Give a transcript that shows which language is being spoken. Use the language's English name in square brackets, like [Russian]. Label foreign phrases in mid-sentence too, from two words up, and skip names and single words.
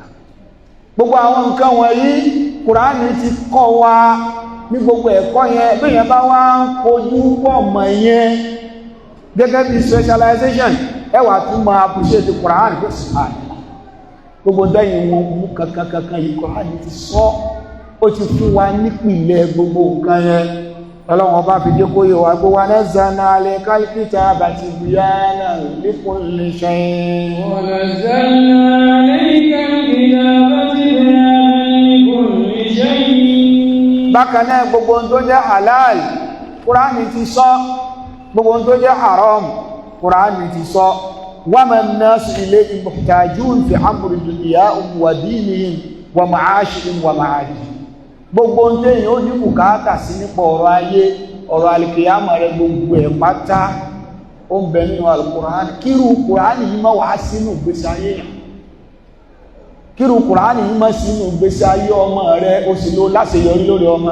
[Yoruba] Gbogbo àwọn nǹkan wọ̀nyí, Kùránì ti kọ́ wa ní gbogbo ẹ̀kọ́ yẹn, bí yẹn bá wá ń kojú pọ̀ mọ̀ yẹn, gẹ́gẹ́ bí specialization, ẹ wá tún máa appreciate Kùránì pé sùhánì. Gbogbo dẹ́yìn wọn mú kankan yìí Kùránì ti sọ, ó ti fún wa nípìnlẹ̀ gbogbo nǹkan yẹn. Ọlọ́run bá fi dé kó yẹ wá gbó [Arabic] ونزلنا عليك الكتاب تبيانا لكل شيء'. ونزلنا عليك الكتاب تبيانا لكل شيء'. [Yoruba] Bákan náà gbogbo ohun tó jẹ́ halal, Kùránì ti sọ. Gbogbo ohun tó jẹ́ haram, Kùránì ti sọ. [Arabic] وما الناس إليه محتاجون في أمر دنياهم ودينهم ومعاشهم ومعادهم. [Yoruba] Gbogbo ń tẹ́yìn ó ní bùkátà sí nípa ọ̀rọ̀ ayé, ọ̀rọ̀ alìkìyàmọ̀ rẹ̀ gbogbo ẹ̀ pátá ó ń bẹ nínú alìkùránì. Kírù Kùránì yìí máa wà sínú ìgbésí ayé yàn. Kírù Kùránì yìí máa sínú ìgbésí ayé ọmọ rẹ̀ ó sì ló láṣeyọrí lórí ọmọ.